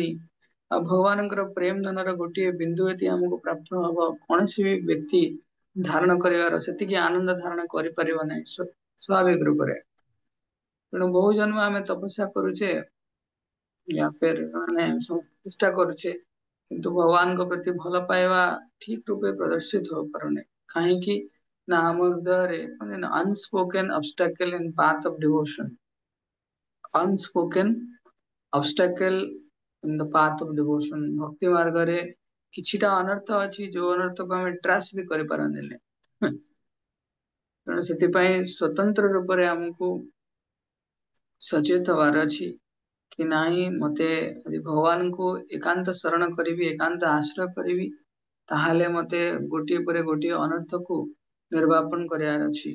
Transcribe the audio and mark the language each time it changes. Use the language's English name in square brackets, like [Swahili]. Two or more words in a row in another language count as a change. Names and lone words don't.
[Odia] ଆଉ ଭଗବାନଙ୍କର ପ୍ରେମ ଧନର ଗୋଟିଏ ବିନ୍ଦୁ ଯଦି ଆମକୁ ପ୍ରାପ୍ତ ହବ, କୌଣସି ବି ବ୍ୟକ୍ତି ଧାରଣ କରିବାର ସେତିକି ଆନନ୍ଦ ଧାରଣ କରିପାରିବ ନାହିଁ ସ୍ୱାଭାବିକ ରୂପରେ। ତେଣୁ ବହୁ ଜନ୍ମ ଆମେ ତପସ୍ୟା କରୁଛେ, ମାନେ ଚେଷ୍ଟା କରୁଛେ, କିନ୍ତୁ ଭଗବାନଙ୍କ ପ୍ରତି ଭଲ ପାଇବା ଠିକ ରୂପେ ପ୍ରଦର୍ଶିତ ହୋଇପାରୁନି। କାହିଁକି ନା ଆମ ହୃଦୟରେ ମାନେ [English] unspoken obstacle in path of devotion, unspoken obstacle in the path of devotion, [Odia] ଭକ୍ତି ମାର୍ଗରେ କିଛିଟା ଅନର୍ଥ ଅଛି ଯୋଉ ଅନର୍ଥକୁ ଆମେ ଟ୍ରାସ୍ ବି କରିପାରନ୍ତିନି। ତେଣୁ ସେଥିପାଇଁ ସ୍ୱତନ୍ତ୍ର ରୂପରେ ଆମକୁ ସଚେତ ହବାର ଅଛି କି ନାହିଁ, ମତେ ଯଦି ଭଗବାନଙ୍କୁ ଏକାନ୍ତ ଶରଣ କରିବି, ଏକାନ୍ତ ଆଶ୍ରୟ କରିବି, ତାହେଲେ ମତେ ଗୋଟିଏ ପରେ ଗୋଟିଏ ଅନର୍ଥକୁ ନିର୍ବାପନ କରିବାର ଅଛି।